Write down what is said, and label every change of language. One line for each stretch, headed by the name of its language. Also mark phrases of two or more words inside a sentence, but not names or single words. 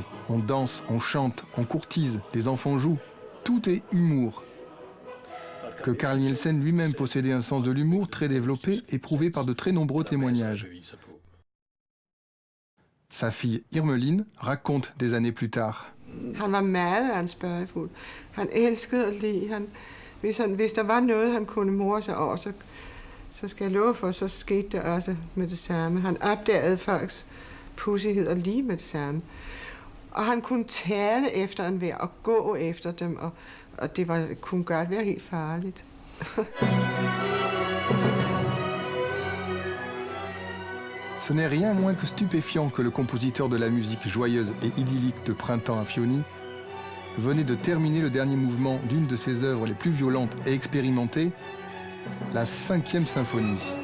French: On danse, on chante, on courtise, les enfants jouent. Tout est humour. Que Carl Nielsen lui-même possédait un sens de l'humour très développé et prouvé par de très nombreux témoignages. Sa fille Irmelin raconte des années plus tard.
Danish: Han var meget ansvarsfuld. Han elskede at lide. Hvis der var noget, han kunne more sig over, så skal jeg love for, så skete det også med det samme. Han opdagede folks pudsigheder lige med det samme. Og han kunne tale efter enhver og gå efter dem, og det kunne godt være helt farligt.
French: Ce n'est rien moins que stupéfiant que le compositeur de la musique joyeuse et idyllique de Printemps à Fionie venait de terminer le dernier mouvement d'une de ses œuvres les plus violentes et expérimentées, la 5e symphonie.